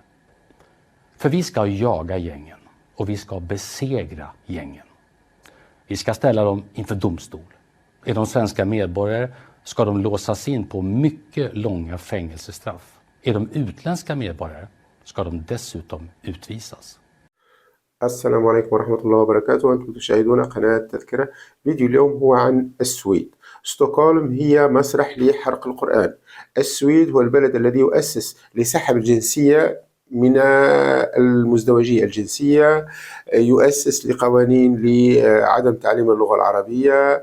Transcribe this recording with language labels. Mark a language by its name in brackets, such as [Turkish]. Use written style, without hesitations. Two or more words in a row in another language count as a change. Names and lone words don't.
[Swedish] För vi ska jaga gängen och vi ska besegra gängen. Vi ska ställa dem inför domstol. Är de svenska medborgare ska de låsas in på mycket långa fängelsestraff. Är de utländska medborgare ska de dessutom utvisas. [Arabic] السلام عليكم ورحمة الله وبركاته. أنتم تشاهدون قناة تذكرة. فيديو اليوم هو عن السويد. ستوكهولم هي مسرح لحرق القرآن. السويد هو البلد الذي يؤسس لسحب الجنسية من المزدوجية الجنسية، يؤسس لقوانين لعدم تعليم اللغة العربية.